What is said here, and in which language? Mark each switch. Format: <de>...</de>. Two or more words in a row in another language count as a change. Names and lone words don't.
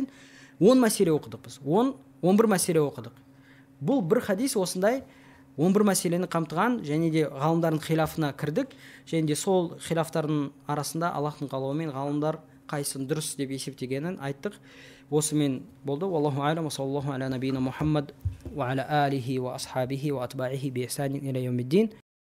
<kk>10 мәселе оқыдық біз. 11 мәселе оқыдық. Бұл бір хадис осындай 11 мәселені қамтыған, және де ғалымдардың хилафына кірдік. Және де сол хилафтардың арасында Аллахтың қалауымен ғалымдар қайсысын дұрыс деп есептегенін айттық. Осымен болды.</kk> <ar>الله أعلم صلى الله على نبينا محمد وعلى آله وأصحابه وأتباعه بإحسان إلى يوم الدين.</ar>